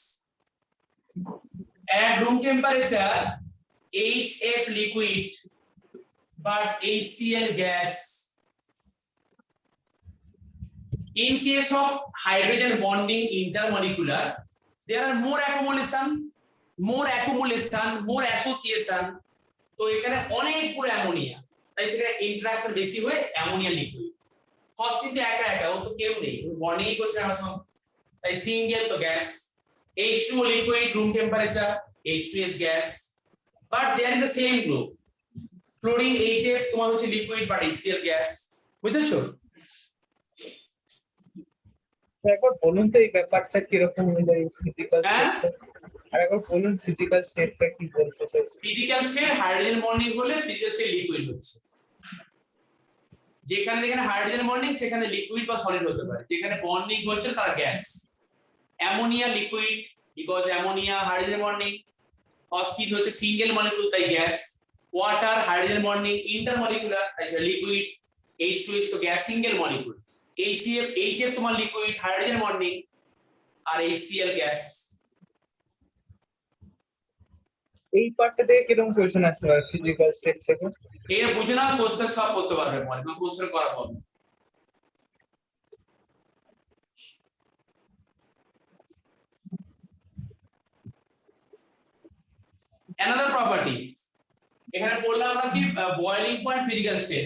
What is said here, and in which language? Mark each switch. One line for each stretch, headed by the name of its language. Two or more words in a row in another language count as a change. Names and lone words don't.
English: At room temperature HF liquid but HCl gas. In case of hydrogen bonding intermolecular, there are more accumulation, more association.
Bangla: তো এখানে অনেকগুলো অ্যামোনিয়া, তাই সেখানে ইন্টারঅ্যাকশন বেশি হয়ে
English: ammonia liquid.
Bangla: ফসফিন তো একা একা, ও তো কেউ নেই, বন্ডিং করছে না সব, তাই সিঙ্গেল তো গ্যাস।
English: H2O liquid room temperature, H2S gas, but they are in the same group.
Bangla: Fluorine HF তোমার হচ্ছে
English: liquid but HCl gas,
Bangla: বুঝেছো? একবার বলুন তো এই ব্যাপারটা কিরকম হলো
English: physical stateটা,
Bangla: আর একবার বলুন
English: physical stateটা
Bangla: কি বলতে চাইছেন?
English: physical state hydrogen bonding
Bangla: হলে
English: physical state liquid
Bangla: হচ্ছে, যেখানে
English: hydrogen bonding
Bangla: সেখানে লিকুইড বা সলিড হতে পারে, যেখানে বন্ডিং হচ্ছে তার গ্যাস।
English: ammonia liquid because ammonia hydrogen bonding, phosphine হচ্ছে single molecule তাই gas, water hydrogen bonding intermolecular তাই liquid, H2 তো gas single molecule, HF তোমার liquid hydrogen bonding আর HCl gas।
Bangla: এই পার্টটা থেকে কিরকম কোশ্চেন আসতে পারে
English: physical state
Bangla: থেকে? এটা বুঝে না কোশ্চেন সব করতে পারবে মানে কোশ্চেন করা হবে।
English: Another property
Bangla: এখানে পড়লাম আমরা কি
English: boiling point physical state.